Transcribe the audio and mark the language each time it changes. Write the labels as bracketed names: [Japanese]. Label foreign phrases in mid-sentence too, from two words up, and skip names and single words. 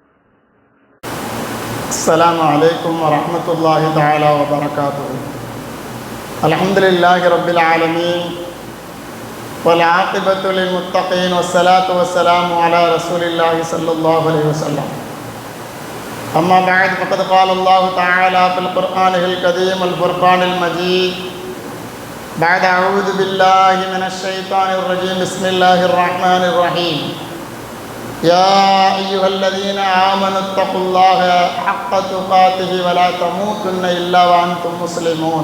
[Arabic] السلام عليكم ورحمة الله تعالى وبركاته. الحمد لله رب العالمين والعاقبة للمتقين والصلاة والسلام على رسول الله صلى الله عليه وسلم. أما بعد فقد قال الله تعالى في القرآن الكريم والفرقان المجيد بعد أعوذ بالله من الشيطان الرجيم بسم الله الرحمن الرحيم يا أيها الذين آمنوا اتقوا الله حق تقاته ولا تموتن إلا وأنتم مسلمون.